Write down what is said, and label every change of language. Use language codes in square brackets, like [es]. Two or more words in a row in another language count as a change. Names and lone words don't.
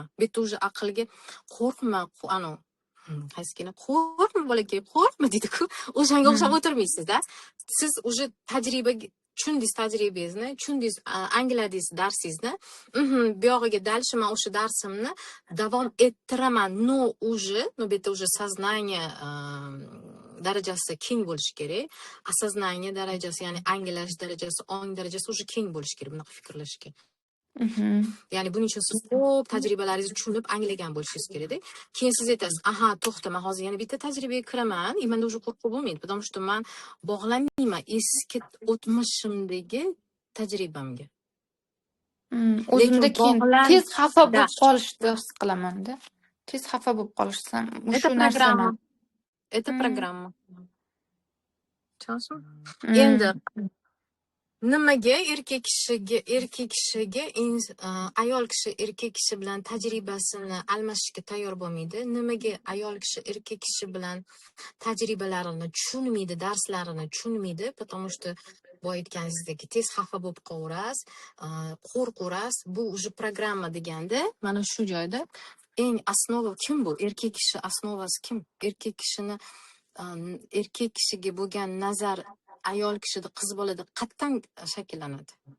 [uz] Bu yerda уже aqlga qo'rqma, qaysigina qo'rqma bolakay, qo'rqma deydi-ku. O'shanga o'xshab o'tirmaysiz-da. Siz уже tajribaga tushundingiz tajribangizni, tushundingiz, angladingiz darsingizni. Bu yog'iga dalish men o'sha darsimni davom ettiraman. No уже, bu yerda уже сознание darajasi keng bo'lishi kerak. Осознание darajasi, ya'ni anglash darajasi, ong darajasi уже keng bo'lishi kerak bunaqa fikrlashga. Ya'ni buning uchun siz ko'p tajribalaringizni tushunib, anglagan bo'lishingiz kerak-da. Keyin siz aytasiz, "Aha, to'xta, men hozir yana bitta tajribaga kiraman, menda уже qo'rquv bo'lmaydi, [ru] потому что [uz] men bog'lanmayman eski o'tmishimdagi tajribamga." O'zimda keyin tez xafa bo'lib qolishni his qilaman-da. Tez xafa bo'lib qolishsam, shu narsani. [ru] Это программа. [uz] Tushunasizmi? Endi nimaga erkak kishiga ayol kishi erkak kishi bilan tajribasini almashishga tayyor bo'lmaydi? Nimaga ayol kishi erkak kishi bilan tajribalarini tushunmaydi, darslarini tushunmaydi? [ru] Потому что [uz] boya aytganingizdek, tez xafa bo'lib qolaverasiz, qo'rqaverasiz. Bu уже programma deganda, mana shu joyda eng asnova kim bu? Erkak kishi asnovasi kim? Erkak kishiga bo'lgan nazar ayol kishida, qiz bolada qatdan shakllanadi?